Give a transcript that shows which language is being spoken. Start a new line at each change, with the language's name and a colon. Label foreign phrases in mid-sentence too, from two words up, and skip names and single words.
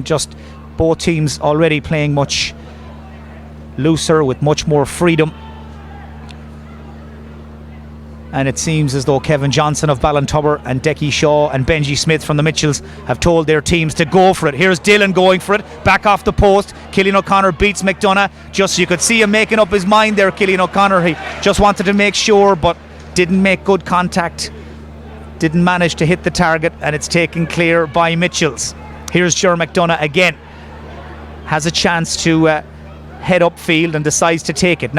English: Just both teams already playing much looser with much more freedom. And it seems as though Kevin Johnson of Ballintubber and Decky Shaw and Benji Smith from the Mitchells have told their teams to go for it. Here's Dillon going for it, back off the post. Cillian O'Connor beats McDonough. Just so you could see him making up his mind there, Cillian O'Connor. He just wanted to make sure, but didn't make good contact, didn't manage to hit the target, and it's taken clear by Mitchells. Here's Ger McDonough again, has a chance to head upfield and decides to take it.